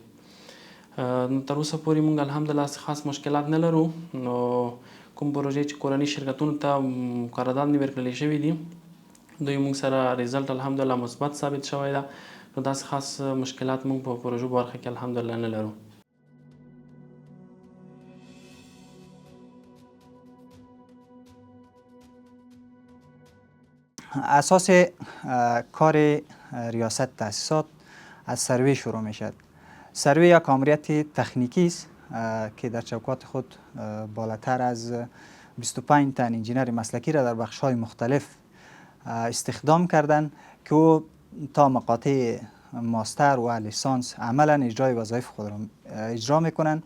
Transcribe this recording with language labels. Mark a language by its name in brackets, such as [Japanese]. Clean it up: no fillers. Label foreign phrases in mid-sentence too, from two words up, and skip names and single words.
[Pashto] وړي نو تر اوسه پورې موږ الحمدلله خاص مشکلات نه لرو نو کوم پروژې چې کورني شرکتونو ته قرارداد نه ورکړل شوي دي دوی موږ سره ریزلټ الحمدلله مثبت ثابت شوی ده نو داسې خاص مشکلات موږ په پروژو برخه کې الحمدلله نه لرو [Persian] اساس کار ریاست تاسیسات از سروی شروع می شد. سروی یک آمریت تکنیکی است که در چوکات خود بالاتر از 25 تن انجینر مسلکی را در بخش‌های مختلف استخدام کردند که او تا مقاطع ماستر و لیسانس عملا اجرای وظایف خود را اجرا میکنند.